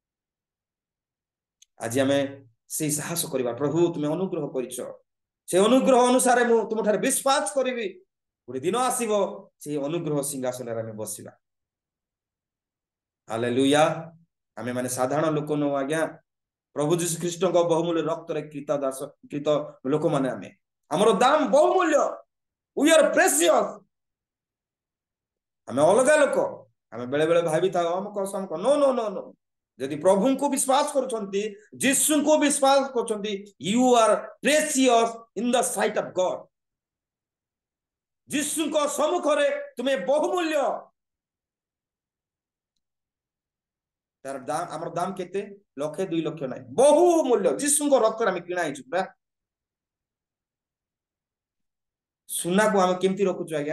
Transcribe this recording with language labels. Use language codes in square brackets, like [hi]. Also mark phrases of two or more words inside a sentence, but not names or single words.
[or] ଆଜି ଆମେ ସେଇ ସାହସ କରିବା, ପ୍ରଭୁ ତୁମେ ଅନୁଗ୍ରହ କରିଛ, ସେ ଅନୁଗ୍ରହ ଅନୁସାରେ ମୁଁ ତୁମଠାରେ ବିଶ୍ୱାସ କରିବି। ଗୋଟେ ଦିନ ଆସିବ ସେଇ ଅନୁଗ୍ରହ ସିଂହାସନରେ ଆମେ ବସିବା। ହାଲେଲୁୟା। ଆମେ ମାନେ ସାଧାରଣ ଲୋକ ନୁହଁ ଆଜ୍ଞା, ପ୍ରଭୁ ଯୀଶୁ ଖ୍ରୀଷ୍ଟଙ୍କ ବହୁମୂଲ୍ୟ ରକ୍ତରେ କ୍ରୀତ ଲୋକମାନେ ଆମେ। ଆମର ଦାମ ବହୁମୂଲ୍ୟ। [en] we are precious। [or] ଆମେ ଅଲଗା ଲୋକ। ଆମେ ବେଳେ ବେଳେ ଭାବିଥାଉ ଅମକ ସମକ। [en] no no no no. [or] ଯଦି ପ୍ରଭୁଙ୍କୁ ବିଶ୍ୱାସ କରୁଛନ୍ତି, ଯୀଶୁଙ୍କୁ ବିଶ୍ୱାସ କରୁଛନ୍ତି, [en] you are precious in the sight of God। [or] ଯୀଶୁଙ୍କ ସମ୍ମୁଖରେ ତୁମେ ବହୁମୂଲ୍ୟ। ତାର ଦାମ, ଆମର ଦାମ କେତେ? 1,00,000-2,00,000 ନାହିଁ, ବହୁମୂଲ୍ୟ। ଯୀଶୁଙ୍କ ରକ୍ତରେ ଆମେ କିଣା ହେଇଛୁ ପୁରା। ସୁନାକୁ ଆମେ କେମିତି ରଖୁଛୁ ଆଜ୍ଞା?